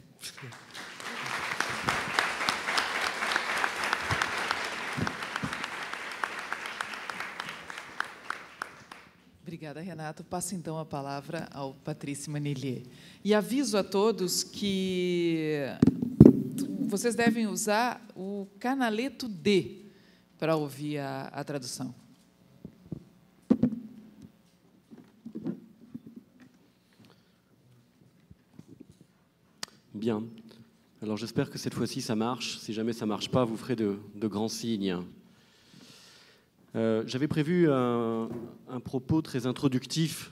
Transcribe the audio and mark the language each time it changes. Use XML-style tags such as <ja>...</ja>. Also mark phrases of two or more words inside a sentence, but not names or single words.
<pt>Obrigada, Renato. Passo, então, a palavra ao Patrice Manelier. E aviso a todos que vocês devem usar o canaleto D para ouvir a tradução.</pt> <fr>Bien. Alors j'espère que cette fois-ci ça marche. Si jamais ça ne marche pas, vous ferez de grands signes. J'avais prévu un propos très introductif.</fr>